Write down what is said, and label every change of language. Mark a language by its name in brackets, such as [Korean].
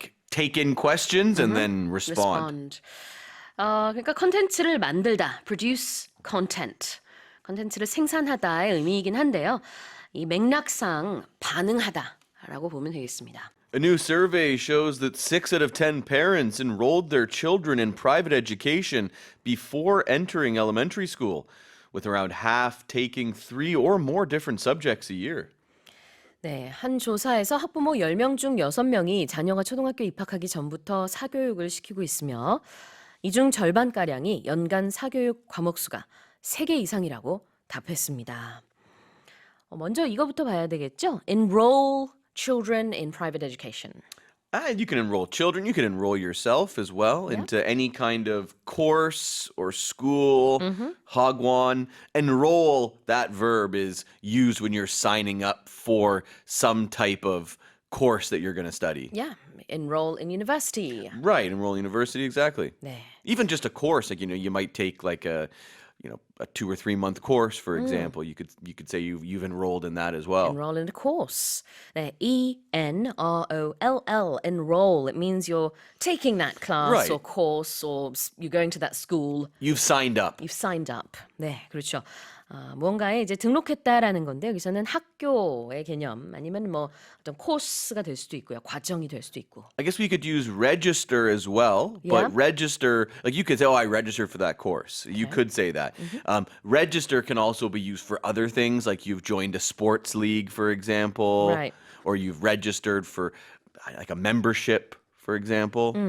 [English] take in questions and then respond. [Korean] 그러니까 컨텐츠를 만들다, [English] produce content. [Korean] 컨텐츠를 생산하다의 의미이긴 한데요. 이 맥락상 반응하다라고 보면 되겠습니다. [English] A new survey shows that 6 out of 10 parents enrolled their children in private education before entering elementary school, with around half taking 3 or more different subjects a year. [Korean] 네, 한 조사에서 학부모 10명 중 6명이 자녀가 초등학교 입학하기 전부터 사교육을 시키고 있으며 이 중 절반가량이 연간 사교육 과목 수가 3개 이상이라고 답했습니다. 먼저 이거부터 봐야 되겠죠? [English] Enroll children in private education. And you can enroll children, you can enroll yourself as well into any kind of course or school, hagwon. Enroll, that verb is used when you're signing up for some type of course that you're going to study. Yeah, enroll in university. Right, enroll university, exactly. [Korean] 네. [English] Even just a course, like, you might take like a 2 or 3 month course, for example. You could say you've enrolled in that as well. Enroll in a course. 네, E-N-R-O-L-L, enroll. It means you're taking that class Right. or course or you're going to that school. You've signed up. You've signed up. [Korean] 네, 그렇죠. 무언가에 이제 등록했다라는 건데 여기서는 학교의 개념 아니면 뭐 어떤 코스가 될 수도 있고요. 과정이 될 수도 있고. [English] I guess we could use register as well, but register, like you could say, oh, I registered for that course. You could say that. Register can also be used for other things, like you've joined a sports league, for example, Right. or you've registered for like a membership, for example.